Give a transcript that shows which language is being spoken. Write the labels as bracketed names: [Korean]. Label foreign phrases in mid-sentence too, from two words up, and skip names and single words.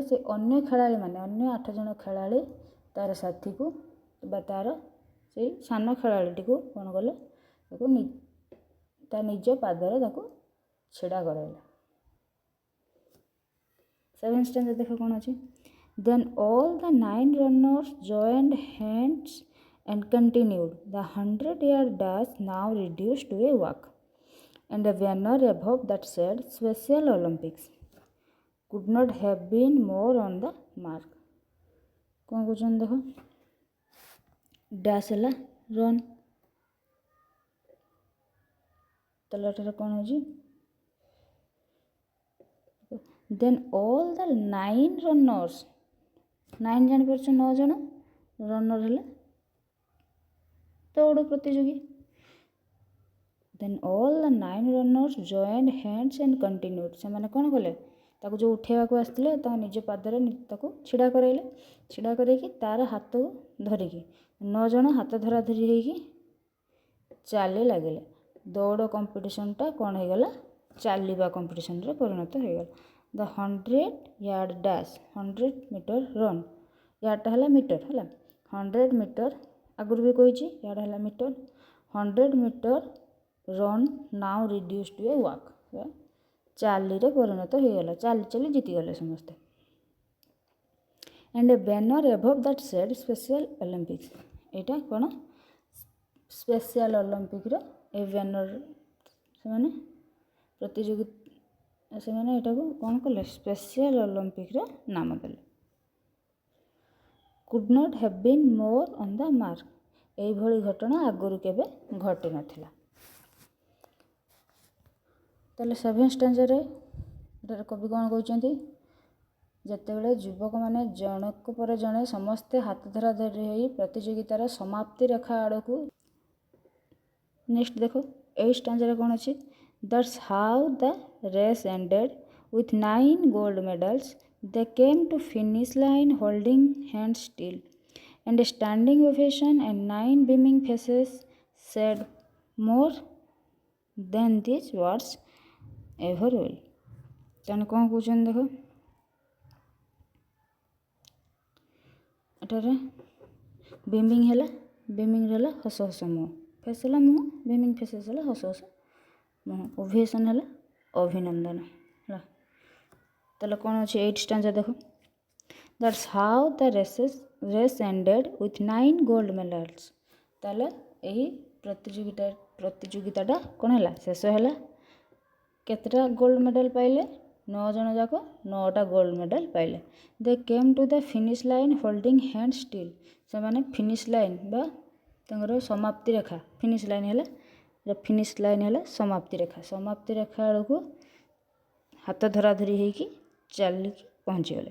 [Odia] ସେ ଅନ୍ୟ ଖେଳାଳିମାନେ, ଅନ୍ୟ 8 ଜଣ ଖେଳାଳି ତା'ର ସାଥୀକୁ ବା ତା'ର ସେଇ ସାନ ଖେଳାଳିଟିକୁ କ'ଣ କଲେ? ତାକୁ ତା ନିଜ ପାଦରେ ତାକୁ ଛିଡ଼ା କରାଇଲା। 7th stanza ଦେଖ କ'ଣ ଅଛି, [English] then all the 9 runners joined hands and continued the 100-yard dash, now reduced to a walk, and a banner above that said Special Olympics could not have been more on the mark। [Odia] କ'ଣ କହୁଛନ୍ତି ଦେଖ, ଡ୍ୟାସ୍ ହେଲା ରନ୍, ତାହେଲେ ଏଠାରେ କ'ଣ ହେଉଛି? [English] then all the 9 runners, [Odia] 9 ଜାଣିପାରୁଛ, 9 ଜଣ ରନର୍ ହେଲେ ଦୌଡ଼ ପ୍ରତିଯୋଗୀ। [English] then all the 9 runners joined hands and continued, [Odia] ସେମାନେ କ'ଣ କଲେ? ତାକୁ ଯେଉଁ ଉଠେଇବାକୁ ଆସିଥିଲେ ତାଙ୍କ ନିଜ ପାଦରେ ତାକୁ ଛିଡ଼ା କରାଇଲେ, ଛିଡ଼ା କରାଇକି ତା'ର ହାତକୁ ଧରିକି 9 ଜଣ ହାତ ଧରାଧରି ହେଇକି ଚାଲି ଲାଗିଲେ। ଦୌଡ଼ କମ୍ପିଟିସନ୍ଟା କ'ଣ ହେଇଗଲା? ଚାଲିବା କମ୍ପିଟିସନ୍ରେ ପରିଣତ ହେଇଗଲା। [English] the 100-yard dash, [Odia] 100 ମିଟର ରନ୍, ୟାର୍ଡ଼ଟା ହେଲା ମିଟର ହେଲା, 100 ମିଟର ଆଗରୁ ବି କହିଛି, ୟାର୍ଡ଼ ହେଲା ମିଟର, 100 ମିଟର ରନ୍ [English] now reduce to a walk, [Odia] ଚାଲିରେ ପରିଣତ ହେଇଗଲା, ଚାଲି ଚାଲି ଜିତିଗଲେ ସମସ୍ତେ। [English] and a banner above that said Special Olympics, [Odia] ଏଇଟା କ'ଣ? ସ୍ପେଶିଆଲ ଅଲିମ୍ପିକ୍ର ଏ ବ୍ୟାନର, ସେମାନେ ପ୍ରତିଯୋଗୀ, ସେମାନେ ଏଇଟାକୁ କ'ଣ କଲେ? ସ୍ପେଶିଆଲ ଅଲିମ୍ପିକ୍ର ନାମ ଦେଲେ। [English] could not have been more on the mark, [Odia] ଏଇଭଳି ଘଟଣା ଆଗରୁ କେବେ ଘଟିନଥିଲା। ତାହେଲେ 7th stanzaରେ ଏଠାରେ କବି କ'ଣ କହୁଛନ୍ତି? ଯେତେବେଳେ ଯୁବକମାନେ ଜଣକ ପରେ ଜଣେ ସମସ୍ତେ ହାତ ଧରା ଧରି ହୋଇ ପ୍ରତିଯୋଗିତାର ସମାପ୍ତି ରେଖା ଆଡ଼କୁ, ନେକ୍ସଟ ଦେଖ 8th stanzaରେ କ'ଣ ଅଛି? [English] that's how the race ended with 9 gold medals, they came to finish line holding hands still, and a standing ovation and 9 beaming faces said more than these words ever will. [Odia] ତାହେଲେ କ'ଣ କହୁଛନ୍ତି ଦେଖ, ଏଠାରେ ବିମିଂ ହେଲା, ବିମିଂରେ ହେଲା ହସ ହସ ମୁହଁ, ଫେସ୍ ହେଲା ମୁହଁ, [English] beaming faces [Odia] ହେଲା ହସ ହସ ମୁହଁ, ଓଭେସନ୍ ହେଲା ଅଭିନନ୍ଦନ ହେଲା। ତାହେଲେ କ'ଣ ଅଛି 8th stanza ଦେଖ, [English] that's how the race ended with 9 gold medals। [Odia] ତାହେଲେ ଏହି ପ୍ରତିଯୋଗିତାଟା କ'ଣ ହେଲା, ଶେଷ ହେଲା। କେତେଟା [English] gold medal [Odia] ପାଇଲେ, 9 ଜଣ ଯାକ 9ଟା [English] gold medal [Odia] ପାଇଲେ। [English] they came to the finish line holding hand still. [Odia] ସେମାନେ [English] finish line [Odia] ବା ତାଙ୍କର ସମାପ୍ତି ରେଖା, [English] finish line [Odia] ହେଲା, [English] finish line [Odia] ହେଲା ସମାପ୍ତି ରେଖା, ସମାପ୍ତି ରେଖା ବେଳକୁ ହାତ ଧରାଧରି ହେଇକି ଚାଲିକି ପହଞ୍ଚିଗଲେ।